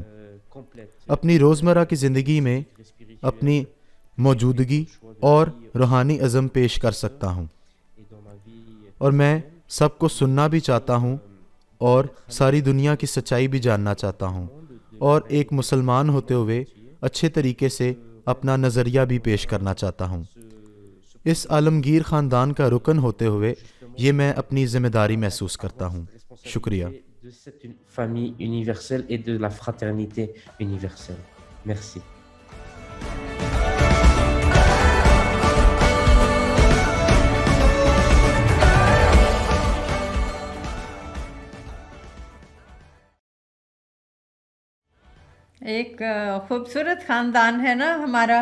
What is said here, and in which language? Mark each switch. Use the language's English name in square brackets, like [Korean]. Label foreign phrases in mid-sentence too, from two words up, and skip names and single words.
[Urdu] اپنی روزمرہ کی زندگی میں اپنی موجودگی اور روحانی عزم پیش کر سکتا ہوں، اور میں سب کو سننا بھی چاہتا ہوں اور ساری دنیا کی سچائی بھی جاننا چاہتا ہوں، اور ایک مسلمان ہوتے ہوئے اچھے طریقے سے اپنا نظریہ بھی پیش کرنا چاہتا ہوں. اس عالمگیر خاندان کا رکن ہوتے ہوئے یہ میں اپنی ذمہ داری محسوس کرتا ہوں. شکریہ. [French] De cette famille universelle et de la fraternité universelle. Merci. [Urdu] ایک خوبصورت خاندان ہے نا ہمارا.